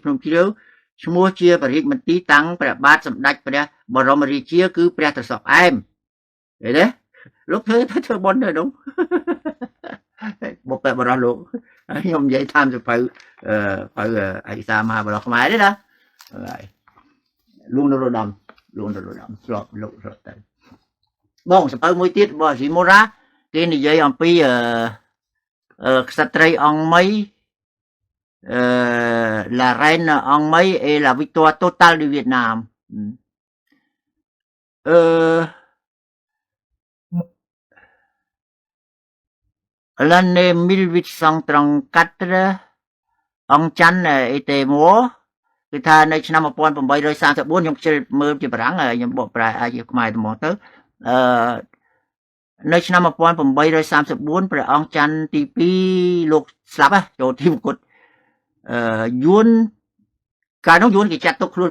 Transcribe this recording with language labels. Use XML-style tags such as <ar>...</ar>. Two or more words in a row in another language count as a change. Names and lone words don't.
<km>ភ្នំជ្រាវឈ្មោះជាបរិយាមន្ទីរតាំងព្រះបាទសម្ដេចព្រះបរមរាជាគឺព្រះត្រសក់អែមឃើញទេលោកធ្វើបុណ្យទៅនោះបុព្វបុរសលោកខ្ញុំនិយាយតាមសភៅឯកសារមហាបរោះខ្មែរទេណាហើយលួងនរោត្តមស្លាប់លោកស្លាប់ទៅបងសភៅមួយទៀតរបស់ស៊ីម៉ូរ៉ាគេនិយាយអំពីក្សត្រីអង្គមី</km> <fr>la reine Ang Mei et la victoire totale du Vietnam l'année 1834</fr> <km>អង្គច័ន្ទ</km> <fr>était mort</fr> <km>គឺថានៅឆ្នាំ1834ខ្ញុំខ្ជិលមើលជាបារាំងខ្ញុំបកប្រែអាចជាខ្មែរទៅមកទៅ នៅឆ្នាំ1834ព្រះអង្គច័ន្ទទី2លោកស្លាប់ចូលទីមង្គតយួនកាលនោះយួនគេចាត់ទុកខ្លួន</km>